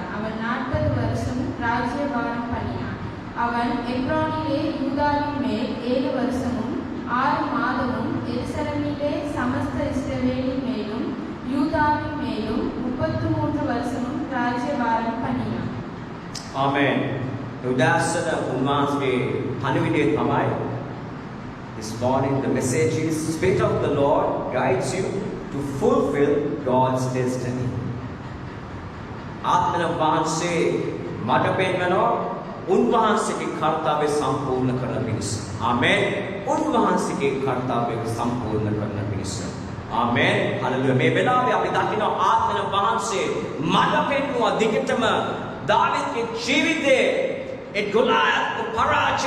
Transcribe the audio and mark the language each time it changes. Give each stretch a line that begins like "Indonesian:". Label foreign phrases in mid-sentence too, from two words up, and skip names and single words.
Tamil: அவன் 40 வருஷம் ராஜ்யபாரம் பண்ணினான். அவன் எப்ரோனிலே யூதாவின் மேல் 7 வருஷமும் 6 மாதமும் எருசலேமிலே சமஸ்த இஸ்ரவேலின் மேலும் யூதாவின் மேலும் 33 வருஷமும் ராஜ்யபாரம் பண்ணினான்.
English: Amen.
Sinhala: උදාසන උන්වහන්සේ පණිවිඩය තමයි
English: this morning the message is Spirit of the Lord guides you to fulfill God's destiny.
Sinhala: ආත්මන වහන්සේ මට පෙන්වනවා උන්වහන්සේගේ කර්තව්‍ය සම්පූර්ණ කරන පිණිස. ආමෙන්. උන්වහන්සේගේ කර්තව්‍ය සම්පූර්ණ කරන පිණිස. ආමෙන්. හලෙලුයා. මේ වෙලාවේ අපි දකිනවා ආත්මන වහන්සේ මට පෙන්වුවා දිගටම දාවිද්ගේ ජීවිතේ ඒ ගොලායත් පරාජය